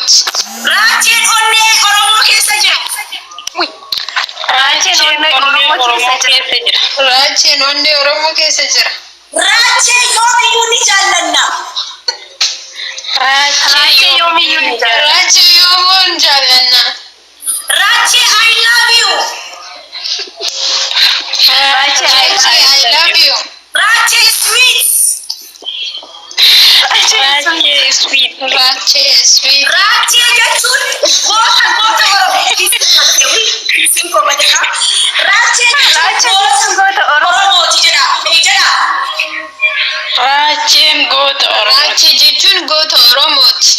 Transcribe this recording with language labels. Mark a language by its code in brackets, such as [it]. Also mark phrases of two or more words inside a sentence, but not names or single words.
[om] Rache, onne Oromo keessa jira. Rache, Rache Oromo keessa jira. Rache, yoomiyyuu ni jaallanna. Rache, yoomiyyuu ni jaallanna. Rache yoomuun jaallanna. Rache, [en] I love you. [om] Rache, [en] I love you. [om] Rache, sweet. Rache sweet. Rache jechuun goota Oromoo. Sinko badana. Rache jechuun goota Oromooti jedha. Rache goota Oromoo. Rache jechuun goota Oromooti.